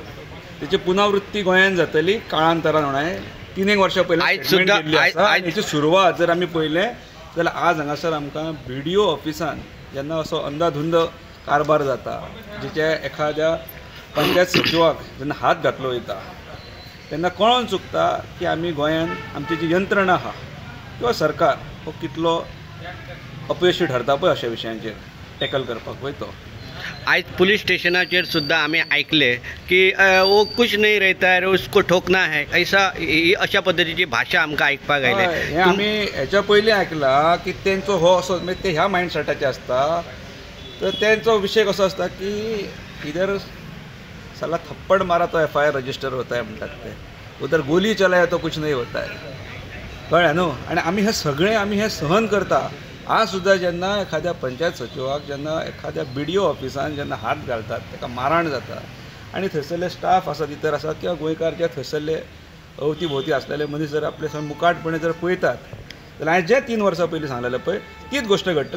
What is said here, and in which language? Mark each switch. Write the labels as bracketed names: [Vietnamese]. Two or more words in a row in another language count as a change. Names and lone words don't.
[Konkani] तेची पुनरावृत्ती गोंयांत जातली काळांतरान. हांवें 3 वर्सां पयलीं हेची सुरवात जर आमी पळयलें जाल्यार आज हांगासर आमकां BDO ऑफिसान जेन्ना असो अंधाधुंद कारभार जाता, जेच्या एखाद्या पंचायत सचिवाक जेन्ना हात घातलो वयता तेन्ना कळोवन चुकता की आमी गोंयांत आमची जी यंत्रणा आहा किंवा सरकार हो कितलो अपयशी ठरता पळय अशा विशयांचेर टॅकल करपाक वयतो. आज पुलिस स्टेशनाचेर सुद्दां आमी आयकले की [Hindi] वो कुछ नहीं रहता है, उसको ठोकना है, ऐसा [Konkani] अशा पद्धतीची भाशा आमकां आयकपाक आयले. हे आमी हेच्या पयलीं आयकलां की तेंचो हो असो ते ह्या मायंडसेटाचे आसता. तर तेंचो विशय कसो आसता की [Hindi] इधर साला थप्पड़ मारा तो FIR रजिस्टर होता है [Konkani] म्हणटात ते, [Hindi] उधर गोली चलाया तो कुछ नहीं होता है. [Konkani] कळ्ळें न्हू. आनी आमी हे सहन करता. आज सुद्दां जेन्ना एखाद्या पंचायत सचिवाक जेन्ना एखाद्या BDO ऑफिसान जेन्ना हात घालतात ताका मारहाण जाता आनी थंयसरले स्टाफ आसात इतर आसात किंवा गोंयकार जे थंयसरले अवती भोवती आसलेले मनीस जर आपले मुखाटपणे जर पळयतात जाल्यार हांवें जे 3 वर्सां पयलीं सांगलेलें पळय तीच गोश्ट घडटली.